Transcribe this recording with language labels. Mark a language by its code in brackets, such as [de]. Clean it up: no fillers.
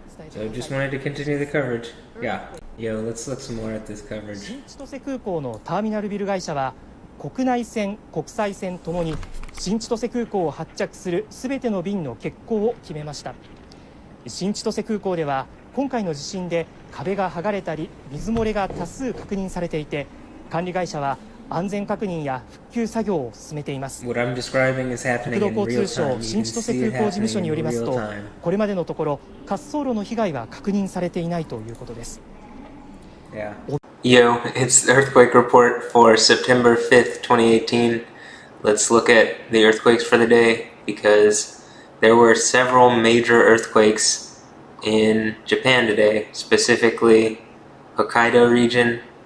[en] So just wanted to continue the coverage. Yeah. Yo, let's look some more at this coverage. [ja] 新千歳空港のターミナルビル会社は国内線、国際線ともに新千歳空港を発着するすべての便の欠航を決めました。新千歳空港では今回の地震で壁が剥がれたり水漏れが多数確認されていて、管理会社は安全確認や復旧作業を進めています。国土交通省新千歳空港事務所によりますと、これまでのところ滑走路の被害は確認されていないということです。 [en] Yo, it's the earthquake report for September 5th, 2018. Let's look at the earthquakes for the day because there were several major earthquakes in Japan today, specifically Hokkaido region.